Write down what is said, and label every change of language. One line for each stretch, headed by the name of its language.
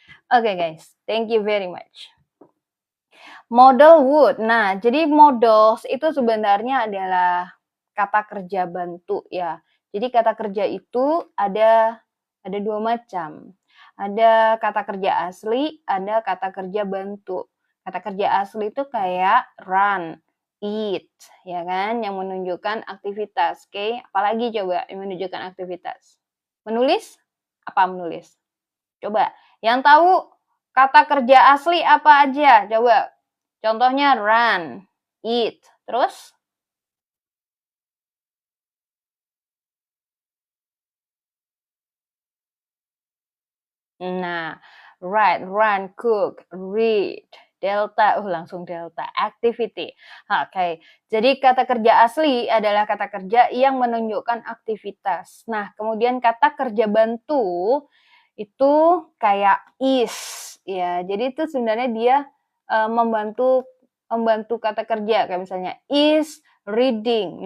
English: Oke guys, thank you very much. Model would.
Indonesian: Nah, jadi models itu sebenarnya adalah kata kerja bantu ya. Jadi kata kerja itu ada dua macam. Ada kata kerja asli, ada kata kerja bantu. Kata kerja asli itu kayak run, eat, ya kan, yang menunjukkan aktivitas. Oke, apalagi coba yang menunjukkan aktivitas. Menulis? Apa menulis? Coba, yang tahu kata kerja asli apa aja? Coba. Contohnya run, eat, terus? Nah, write, run, cook, read, delta, langsung delta, activity. Oke, jadi kata kerja asli adalah kata kerja yang menunjukkan aktivitas. Nah, kemudian kata kerja bantu itu kayak is, ya. Jadi itu sebenarnya dia membantu membantu kata kerja, kayak misalnya is reading.